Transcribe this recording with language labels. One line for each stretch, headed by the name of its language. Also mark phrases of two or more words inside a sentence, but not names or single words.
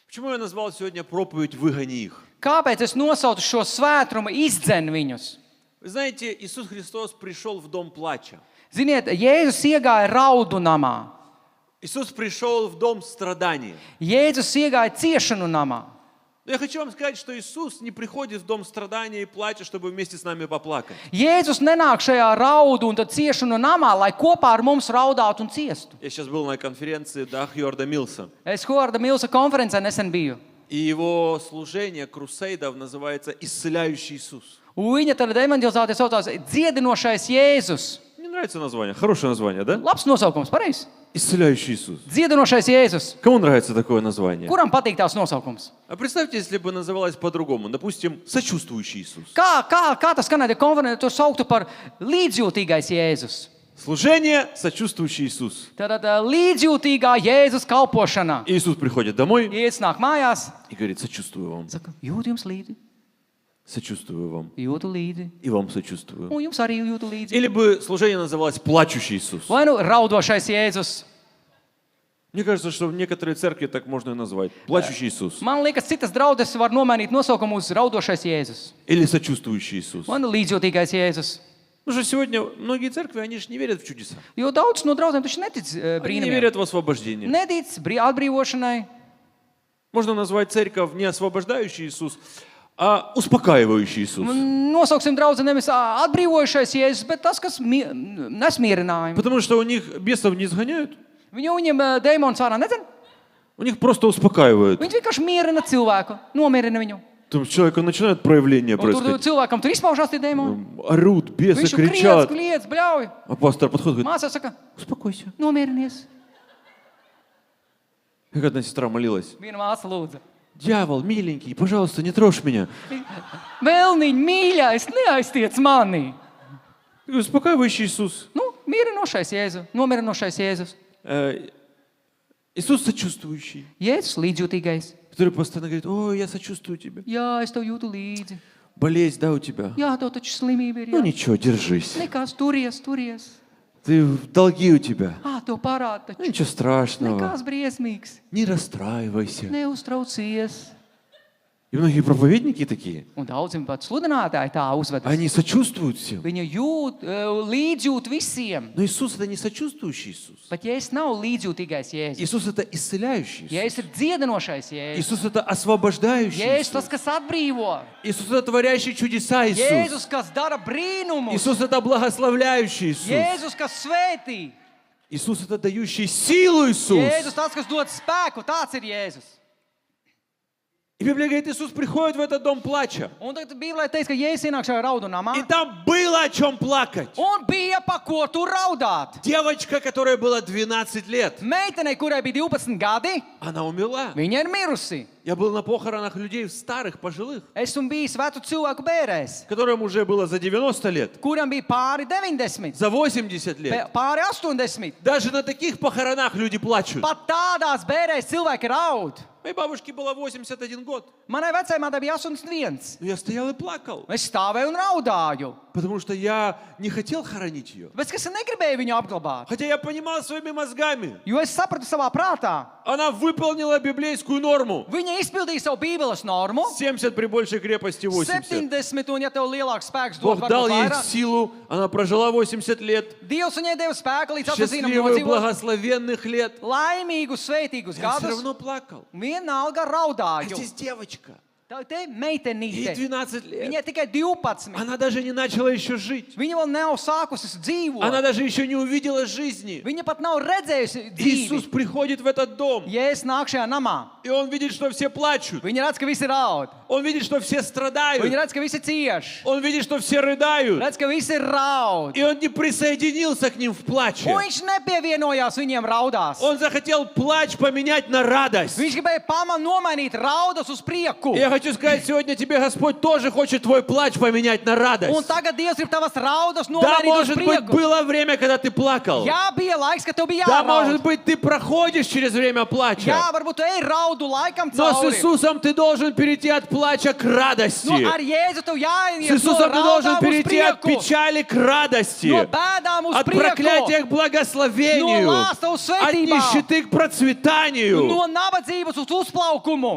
Russian: Почему я назвал сегодня проповедь «Выгони их»?
Latvian: Kāpēc es nosaucu šo svētrumu izdzen viņus?
Russian: Вы знаете, Иисус Христос пришел в дом плача.
Latvian: Ziniet, Jēzus iegāja raudu namā.
Russian: Иисус пришел в дом страдания.
Latvian: Jēzus iegāja ciešanu namā.
Russian: Но я хочу вам сказать, что Иисус не приходит в дом страдания и плача, чтобы вместе с нами поплакать.
Latvian: Jēzus nenāk šajā raudu un tad ciešanu namā, lai kopā ar mums raudātu un ciestu.
Russian: Я сейчас был на конференции Хьюарда Милса.
Latvian: Es Hoarda Milsa konferencē nesen biju.
Russian: И его служение крусейдов называется «Исцеляющий Иисус».
Latvian: Un viņa tad evanģelizācija saucās Dziedinošais Jēzus.
Russian: Мне нравится название. Хорошее название, да?
Latvian: Labs nosaukums, pareizi?
Russian: «Исцеляющий Иисус».
Latvian: Dziedinošais Jēzus.
Russian: Кому нравится такое название?
Latvian: Kuram patīk tās nosaukums?
Russian: А представьте, если бы называлось по-другому. Допустим, «Сочувствующий Иисус».
Latvian: Kā tas skanēja konferencē, to sauktu par līdzjūtīgais Jēzus.
Russian: Служение «Сочувствующий Иисус».
Latvian: Tad līdzjūtīgā Jēzus kalpošana.
Russian: Иисус приходит домой
Latvian: Jēzus nāk mājās,
Russian: и говорит: «Сочувствую вам,
Latvian: saka, jūtu jums līdzi,
Russian: сочувствую вам,
Latvian: jūtu līdzi,
Russian: и вам сочувствую».
Latvian: un jums arī jūtu līdzi.
Russian: Или бы служение называлось «Плачущий Иисус».
Latvian: Vai nu raudošais Jēzus.
Russian: Мне кажется, что в некоторые церкви так можно и назвать. «Плачущий Иисус».
Latvian: Man liekas, citas draudzes var nomainīt nosaukumu uz raudošais Jēzus.
Russian: Или «Сочувствующий Иисус».
Latvian: Vai nu līdzjūtīgais Jēzus.
Russian: Потому что сегодня многие церкви, они же не верят в чудеса.
Latvian: Jo daudz no draudzēm taču netic
Russian: Они не
Latvian: brīnumiem.
Russian: верят в освобождение.
Latvian: Netic atbrīvošanai.
Russian: Можно назвать церковь не освобождающий Иисус, а успокаивающий Иисус.
Latvian: Nosauksim draudzi nevis atbrīvojušais Jēzus, bet tas, kas nes mierinājumu.
Russian: Потому что у них бесов не изгоняют,
Latvian: Viņiem dēmons ārā nedzen.
Russian: у них просто успокаивают.
Latvian: Viņi vienkārši mierina cilvēku, nomierina viņu.
Russian: Там с человеком начинают проявления
Latvian: Un tur
Russian: происходить.
Latvian: cilvēkam tur izpaužās tie dēmoni.
Russian: Орут, бесы
Latvian: Viņš
Russian: кричат.
Latvian: kliedz, bļauj.
Russian: А пастор подходит и говорит:
Latvian: Mācās saka,
Russian: успокойся.
Latvian: nomierinies.
Russian: Как одна сестра молилась:
Latvian: Viena māsa lūdza.
Russian: дьявол, миленький, пожалуйста, не трожь меня.
Latvian: Vēlniņ, mīļais, neaiztiec mani.
Russian: Я говорю: успокаивающий Иисус.
Latvian: Nu, mierinošais Jēzus, nomierinošais Jēzus.
Russian: Иисус сочувствующий,
Latvian: Jēzus līdzjūtīgais.
Russian: который постоянно говорит: ой, я сочувствую тебе.
Latvian: Jā, es tev jūtu līdzi.
Russian: Болезнь, да, у тебя?
Latvian: Jā, tev taču slimība ir.
Russian: Ну
Latvian: Jā.
Russian: ничего, держись.
Latvian: Nekas, turies.
Russian: Ты долги у тебя.
Latvian: Tev parāda
Russian: Ну
Latvian: taču.
Russian: ничего страшного.
Latvian: Nekas briesmīgs.
Russian: Не расстраивайся.
Latvian: Neuztraucies.
Russian: И многие проповедники такие,
Latvian: Un daudziem pat sludinātāji tā uzvedas.
Russian: они сочувствуют всем.
Latvian: Viņa līdzjūt visiem.
Russian: Но Иисус это не сочувствующий Иисус.
Latvian: Bet Jēzus nav līdzjūtīgais Jēzus.
Russian: Иисус это исцеляющий Иисус.
Latvian: Jēzus ir dziedinošais Jēzus.
Russian: Иисус это освобождающий
Latvian: Jēzus tas,
Russian: Иисус.
Latvian: kas atbrīvo.
Russian: Иисус это творящий чудеса Иисус.
Latvian: Jēzus, kas dara brīnumus.
Russian: Иисус это благословляющий Иисус.
Latvian: Jēzus, kas svētī.
Russian: Иисус это дающий силу Иисус.
Latvian: Jēzus, tas, kas dod spēku, tāds ir Jēzus.
Russian: И Библия говорит, Иисус приходит в этот дом плача.
Latvian: Un tagad Bībelē teiks, ka Jēzus ienāk šajā raudu namā.
Russian: И там было о чем плакать.
Latvian: Un bija pa ko tur raudāt.
Russian: Девочка, которой было 12 лет,
Latvian: Meitenei, kurai bija 12 gadi,
Russian: она умерла.
Latvian: viņa ir mirusi.
Russian: Я был на похоронах людей старых, пожилых,
Latvian: Esmu bijis vecu cilvēku bērēs,
Russian: которым уже было за 90 лет,
Latvian: kuram bija pāri 90,
Russian: за 80 лет.
Latvian: pāri 80.
Russian: Даже на таких похоронах люди плачут.
Latvian: Pat tādās bērēs cilvēki raud.
Russian: Моей бабушке было 81 год.
Latvian: Manai vecajai bija 81.
Russian: Но я стоял и плакал,
Latvian: Es stāvēju un raudāju.
Russian: потому что я не хотел хоронить ее.
Latvian: Bet es negribēju viņu apglabāt.
Russian: Хотя я понимал своими мозгами.
Latvian: Jo es sapratu savā prātā,
Russian: Она выполнила библейскую норму.
Latvian: viņa izpildīja savu Bībeles normu.
Russian: 70 при большей крепости 80.
Latvian: 70, un ja tev lielāks spēks dod,
Russian: Бог дал
Latvian: varbūt
Russian: ей
Latvian: vairāk.
Russian: силу, она прожила 80 лет.
Latvian: Dievs viņai deva spēku līdz apzinām
Russian: Счастливых,
Latvian: nodzīvot
Russian: благословенных лет.
Latvian: laimīgus, sveitīgus
Russian: Я все
Latvian: gadus.
Russian: равно плакал.
Latvian: Vienalga
Russian: А
Latvian: raudāju.
Russian: здесь девочка.
Latvian: Tā te
Russian: Ей
Latvian: meitenīte.
Russian: 12
Latvian: Viņai
Russian: лет.
Latvian: tikai 12.
Russian: Она даже не начала еще жить.
Latvian: Viņa vēl nav sākusi dzīvot.
Russian: Она даже еще не увидела жизни.
Latvian: Viņa pat nav redzējusi
Russian: Иисус
Latvian: dzīvi.
Russian: приходит в этот дом,
Latvian: Ja es nāku šajā namā,
Russian: и Он видит, что все плачут.
Latvian: viņa redz, ka visi raud.
Russian: Он видит, что все страдают.
Latvian: Viņa redz, ka visi cieš.
Russian: Он видит, что все рыдают.
Latvian: Redz, ka visi raud.
Russian: И Он не присоединился к ним в плаче.
Latvian: Un viņš nepievienojās viņiem raudās.
Russian: Он захотел плач поменять на радость.
Latvian: Viņš gribēja nomainīt raudas uz prieku.
Russian: И я хочу сказать, сегодня тебе Господь тоже хочет твой плач поменять на
Latvian: Un
Russian: радость.
Latvian: tagad Dievs grib tavas raudas
Russian: Да,
Latvian: nomainīt uz
Russian: может быть,
Latvian: prieku.
Russian: было время, когда ты плакал.
Latvian: Jā, bija laiks, kad tev bija
Russian: Да,
Latvian: jāraud.
Russian: может быть, ты проходишь через время плача.
Latvian: Jā, varbūt tu ej raudu laikam
Russian: Но с
Latvian: cauri.
Russian: Иисусом ты должен перейти от плача к радости.
Latvian: Nu, ar Jēzu tev
Russian: С
Latvian: jāiet no
Russian: Иисусом ты должен
Latvian: raudām uz
Russian: перейти от
Latvian: prieku.
Russian: печали к радости.
Latvian: No bēdām uz
Russian: От проклятия к
Latvian: prieku.
Russian: благословению.
Latvian: No lāsta uz
Russian: От
Latvian: svētībām.
Russian: нищеты к процветанию.
Latvian: No nabadzības uz uzplaukumu.